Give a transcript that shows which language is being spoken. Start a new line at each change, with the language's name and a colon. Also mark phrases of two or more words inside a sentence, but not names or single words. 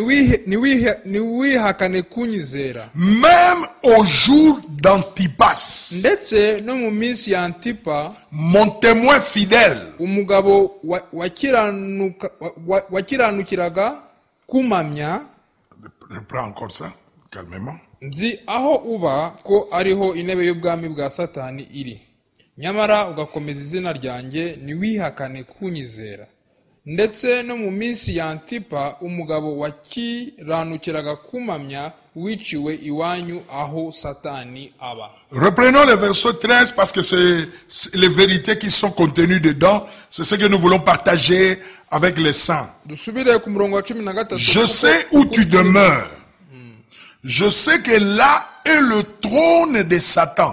French: Même au jour d'Antipas, mon témoin fidèle, reprends encore ça, calmement.
Kinyarwanda: Nzi aho uba ko ariho intebe y'ubwami bwa Satani iri, nyamara ugakomeza izina ryanjye ntiwihakane kunyizera. Ndetse no mu minsi ya Antipa umugabo wakiranukiraga kumamya wiciwe iwanyu aho Satani aba.
French: Reprenons le verset 13 parce que c'est les vérités qui sont contenues dedans. C'est ce que nous voulons partager avec les saints. Je sais où tu demeures. Je sais que là est le trône de Satan.